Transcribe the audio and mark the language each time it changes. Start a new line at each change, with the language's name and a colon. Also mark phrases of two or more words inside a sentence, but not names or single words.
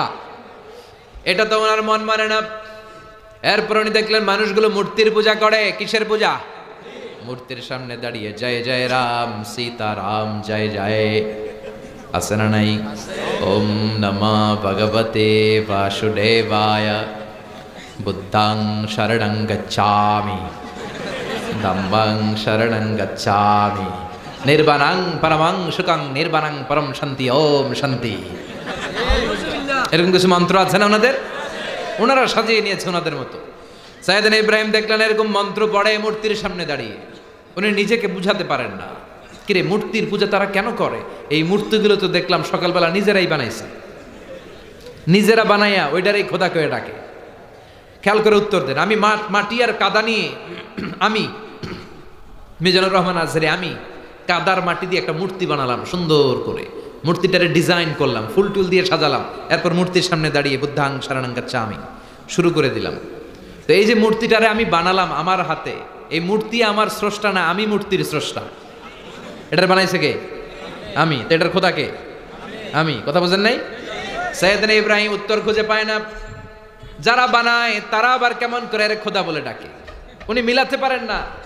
Bangla: এটা তো ওনার মন মানে না। এরপর উনি দেখলেন মানুষগুলো মূর্তির পূজা করে। কিসের পূজা? মূর্তির সামনে দাঁড়িয়ে জয় জয় রাম সীতা রাম জয় জয়। আছে না নাই?
Sanskrit: ওম নমঃ ভগবতে বাসুদেবায়,
Pali: বুদ্ধং শরণং গচ্ছামি, ধম্মং শরণং গচ্ছামি, নির্বাণং পরমং সুখং নির্বাণং পরম শান্তি,
Sanskrit: ওম শান্তি।
Bangla: এরকম কিছু মন্ত্র আছে না ওনাদের? ওনারা সাজিয়ে নিয়েছে ওনাদের মতো। সাইয়েদনা ইব্রাহিম দেখলেন এরকম মন্ত্র পড়ে মূর্তির সামনে দাঁড়িয়ে। উনি নিজেকে বুঝাতে পারেন না, কিরে মূর্তির পূজা তারা কেন করে? এই মূর্তিগুলো তো দেখলাম সকালবেলা নিজেরাই বানাইছে, নিজেরা বানাইয়া ওইটারই খোদা করে ডাকে। খেয়াল করে উত্তর দেন। আমি মাটি আর কাদা নিয়ে, আমি মিজানুর রহমান আজহারি, আমি কাদার মাটি দিয়ে একটা মূর্তি বানালাম সুন্দর করে, মূর্তিটারে ডিজাইন করলাম, ফুল টুল দিয়ে সাজালাম। এরপর মূর্তির সামনে দাঁড়িয়ে
Pali: বুদ্ধাং শরণং গচ্ছামি
Bangla: শুরু করে দিলাম। তো এই যে মূর্তিটারে আমি বানালাম আমার হাতে, এই মূর্তি আমার স্রষ্টা না, আমি মূর্তির স্রষ্টা। এটার বানাইছে কে? আমি। তো এটার খোদা কে? আমি। কথা বুঝেন নাই? সাইয়েদনা ইব্রাহিম উত্তর খুঁজে পায় না। যারা বানায় তারা আবার কেমন করে এর খোদা বলে ডাকে, উনি মিলাতে পারেন না।